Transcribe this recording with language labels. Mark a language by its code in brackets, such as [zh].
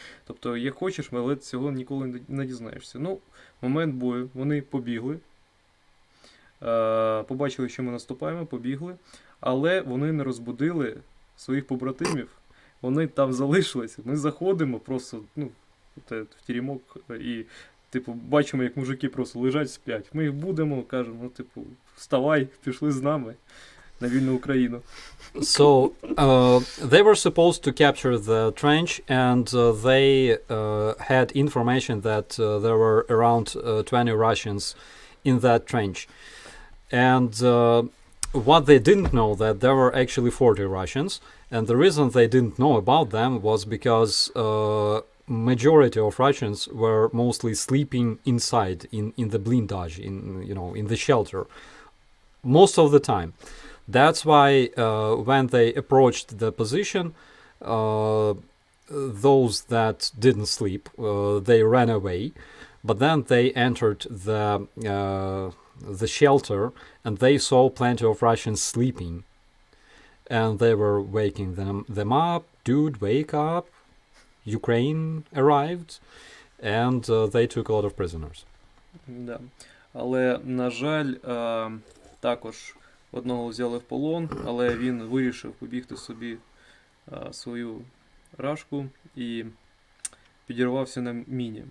[uk] Тобто, як хочеш, але цього ніколи не дізнаєшся. Ну, момент бою, вони побігли, побачили, що ми наступаємо, побігли, але вони не розбудили своїх побратимів, вони там залишилися. Ми заходимо просто, ну, в теремок і, типу, бачимо, як мужики просто лежать, сплять. Ми їх будемо, кажемо, ну, типу, вставай, пішли з нами на вільну Україну. [en] So, they were supposed to capture the trench, and they had information that there were around 20 Russians in that trench. And what they didn't know that there were actually 40 Russians, and the reason they didn't know about them was because majority of Russians were mostly sleeping inside in the blindage, in the shelter, most of the time. That's why when they approached the position, those that didn't sleep, they ran away, but then they entered the shelter, and they saw plenty of Russians sleeping, and they were waking them up. Dude, wake up! Ukraine arrived, and they took a lot of prisoners. [ru] Да. [uk] Але, на жаль, також одного взяли в полон, але він вирішив побігти собі свою рашку і підірвався на міні.